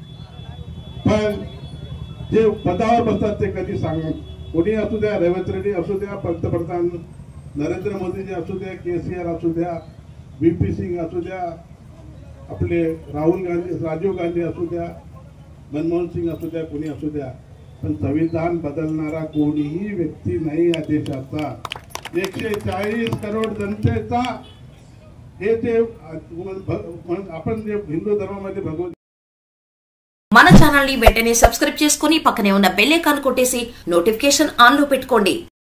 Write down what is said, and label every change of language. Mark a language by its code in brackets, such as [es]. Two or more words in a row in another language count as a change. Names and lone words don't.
[mr] पण जे पदावर बसतात ते कधी सांगत, कोणी असू द्या, रेवंत रेड्डी असू द्या, पंतप्रधान नरेंद्र मोदीजी असू द्या, केसीआर असू द्या, VP सिंग असू द्या, आपले राहुल गांधी, राजीव गांधी असू द्या, मनमोहन सिंग असू द्या, कोणी असू द्या, पण संविधान बदलणारा कोणीही व्यक्ती नाही या देशाचा. 140 करोड जनतेचा हे ते आपण जे हिंदू धर्मामध्ये भगवत [te] మన ఛానల్ ని వెంటనే సబ్స్క్రైబ్ చేసుకుని పక్కనే ఉన్న [en] bell icon [te] కొట్టేసి [en] notification on [te] లో పెట్టుకోండి.